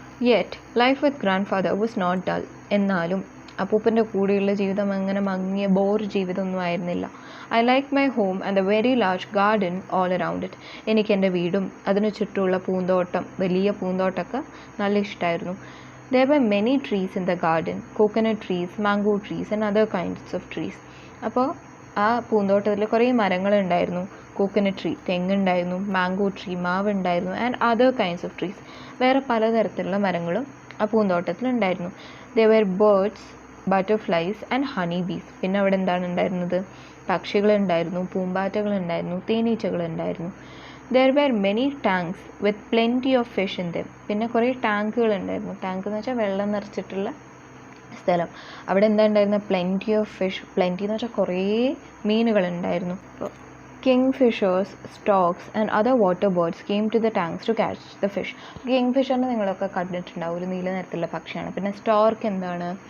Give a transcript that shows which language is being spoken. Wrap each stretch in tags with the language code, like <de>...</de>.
<en>Yet life with grandfather was not dull.</en> <ml>എന്നാലും അപ്പൂപ്പൻ്റെ കൂടെയുള്ള ജീവിതം അങ്ങനെ മങ്ങിയ ബോർ ജീവിതമൊന്നും ആയിരുന്നില്ല.</ml> <en>I like my home and a very large garden all around it.</en> <ml>എനിക്ക് എൻ്റെ വീടും അതിന് ചുറ്റുമുള്ള പൂന്തോട്ടം, വലിയ പൂന്തോട്ടമൊക്കെ നല്ല ഇഷ്ടമായിരുന്നു.</ml> <en>There were many trees in the garden, coconut trees, mango trees and other kinds of trees.</en> <ml>അപ്പോൾ ആ പൂന്തോട്ടത്തിൽ കുറേ മരങ്ങളുണ്ടായിരുന്നു. കോക്കനട്ട് ട്രീ, തെങ്ങുണ്ടായിരുന്നു, മാംഗോ ട്രീ, മാവ് ഉണ്ടായിരുന്നു,</ml> <en>and other kinds of trees,</en> <ml>വേറെ പലതരത്തിലുള്ള മരങ്ങളും ആ പൂന്തോട്ടത്തിലുണ്ടായിരുന്നു.</ml> <en>There were birds, butterflies and honey bees.</en> <ml>പിന്നെ അവിടെ എന്താണ് ഉണ്ടായിരുന്നത്? പക്ഷികളുണ്ടായിരുന്നു, പൂമ്പാറ്റകളുണ്ടായിരുന്നു, തേനീച്ചകളുണ്ടായിരുന്നു.</ml> <en>There were many tanks with plenty of fish in them.</en> <ml>പിന്നെ കുറേ ടാങ്കുകളുണ്ടായിരുന്നു. ടാങ്ക് എന്ന് വെച്ചാൽ വെള്ളം നിറച്ചിട്ടുള്ള സ്ഥലം. അവിടെ എന്താ ഉണ്ടായിരുന്നത്?</ml> <en>Plenty of fish.</en> <ml>പ്ലെൻറ്റി എന്ന് വെച്ചാൽ കുറേ മീനുകളുണ്ടായിരുന്നു. അപ്പോൾ</ml> <en>Kingfishers, storks and other water birds came to the tanks to catch the fish.</en> <ml>കിങ്ഫിഷറിനെ നിങ്ങളൊക്കെ കണ്ടിട്ടുണ്ടാവും, ഒരു നീല നിറത്തിലുള്ള പക്ഷിയാണ്. പിന്നെ സ്റ്റോർക്ക് എന്താണ്?</ml>